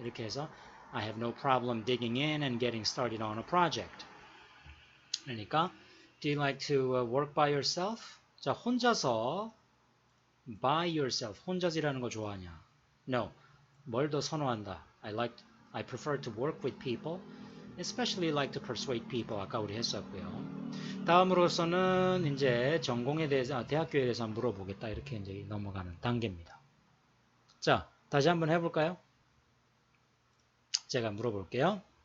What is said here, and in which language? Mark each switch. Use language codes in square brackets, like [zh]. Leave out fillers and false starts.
[ko] 이렇게 해서 [en] I have no problem digging in and getting started on a project. [ko] 그러니까 [en] Do you like to work by yourself? [ko] 자, 혼자서 [en] by yourself. [ko] 혼자서 일하는 거 좋아하냐? [en] No. [ko] 뭘 더 선호한다? [en] I prefer to work with people, especially like to persuade people. [ko] 아까 우리 했었고요. 다음으로서는 이제 전공에 대해서, 대학교에 대해서 물어보겠다. 이렇게 이제 넘어가는 단계입니다. 자, 다시 한번 해볼까요? 제가 물어볼게요.